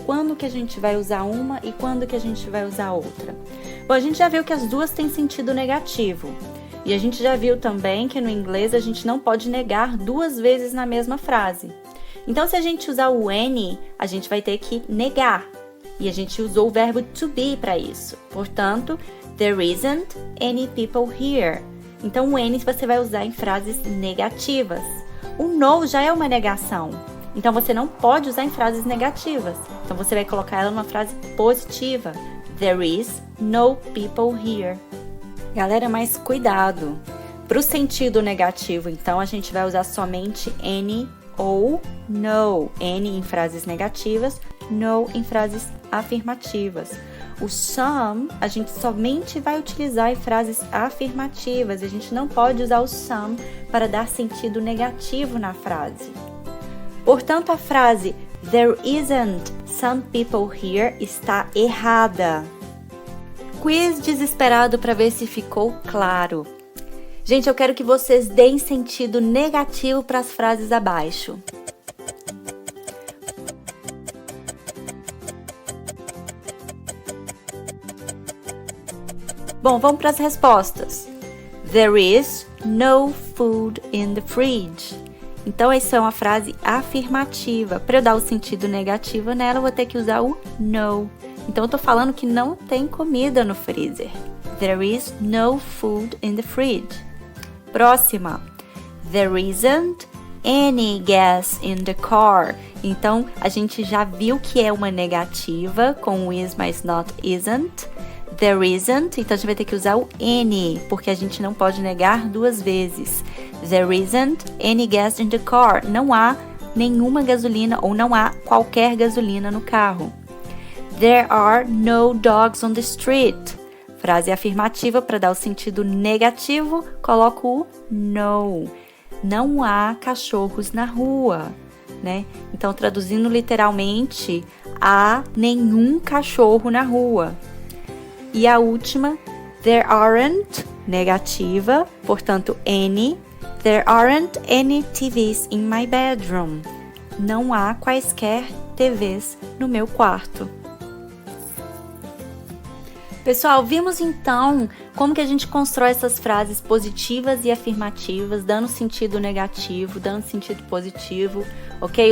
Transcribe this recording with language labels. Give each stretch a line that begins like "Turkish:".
Portuguese: Quando que a gente vai usar uma e quando que a gente vai usar outra? Bom, a gente já viu que as duas têm sentido negativo. E a gente já viu também que no inglês a gente não pode negar duas vezes na mesma frase. Então, se a gente usar o any, a gente vai ter que negar. E a gente usou o verbo to be para isso.
English: Portanto, there isn't any people here.
Portuguese: Então, o any você vai usar em frases negativas. O no já é uma negação. Então você não pode usar em frases negativas. Então você vai colocar ela numa frase positiva.
English: There is no people here.
Portuguese: Galera, mas cuidado. Para o sentido negativo, então, a gente vai usar somente any ou no. Any em frases negativas, no em frases afirmativas. O some, a gente somente vai utilizar em frases afirmativas. A gente não pode usar o some para dar sentido negativo na frase. Portanto, a frase
English: There isn't some people here
Portuguese: está errada. Quiz desesperado para ver se ficou claro. Gente, eu quero que vocês deem sentido negativo para as frases abaixo. Bom, vamos para as respostas.
English: There is no food in the fridge.
Portuguese: Então, essa é uma frase afirmativa. Para eu dar o sentido negativo nela, eu vou ter que usar o no. Então, eu tô falando que não tem comida no freezer.
English: There is no food in the fridge.
Portuguese: Próxima.
English: There isn't any gas in the car.
Portuguese: Então, a gente já viu que é uma negativa com o is mais not isn't. There isn't, então a gente vai ter que usar o any, porque a gente não pode negar duas vezes.
English: There isn't any gas in the car.
Portuguese: Não há nenhuma gasolina ou não há qualquer gasolina no carro.
English: There are no dogs on the street.
Portuguese: Frase afirmativa para dar o sentido negativo, coloco o no. Não há cachorros na rua, né? Então, traduzindo literalmente, há nenhum cachorro na rua. E a última, there aren't, negativa, portanto, any.
English: There aren't any TVs in my bedroom.
Portuguese: Não há quaisquer TVs no meu quarto. Pessoal, vimos então como que a gente constrói essas frases positivas e afirmativas, dando sentido negativo, dando sentido positivo, ok?